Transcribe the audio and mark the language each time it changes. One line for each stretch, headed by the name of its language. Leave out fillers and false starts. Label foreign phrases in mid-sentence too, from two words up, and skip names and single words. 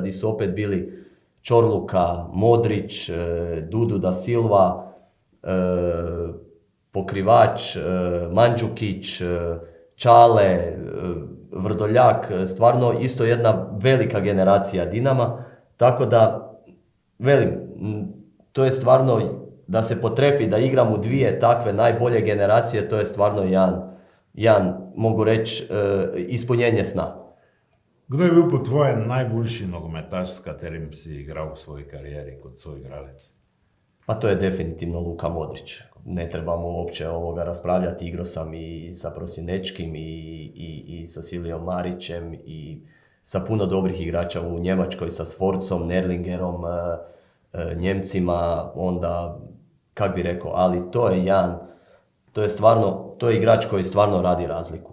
Croatian: gdje su opet bili Čorluka, Modrić, Dudu da Silva, Pokrivač, Mandžukić, Čale, Vrdoljak, stvarno isto jedna velika generacija Dinama. Tako da, velim, to je stvarno, da se potrefi da igram u 2 takve najbolje generacije, to je stvarno jedan, mogu reći, ispunjenje sna.
Slovenian: Kdo je bil po tvoje najboljši nogometaš, s katerim si igral u svojoj karijeri kot soigralec?
Croatian: Pa to je definitivno Luka Modrić. Ne trebamo uopće raspravljati. Igrao sam i sa Prosinečkim i sa Silijom Marićem i sa puno dobrih igrača u Njemačkoj, sa Sforcom, Nerlingerom, Njemcima, onda, kak bi rekao, ali to je igrač koji stvarno radi razliku.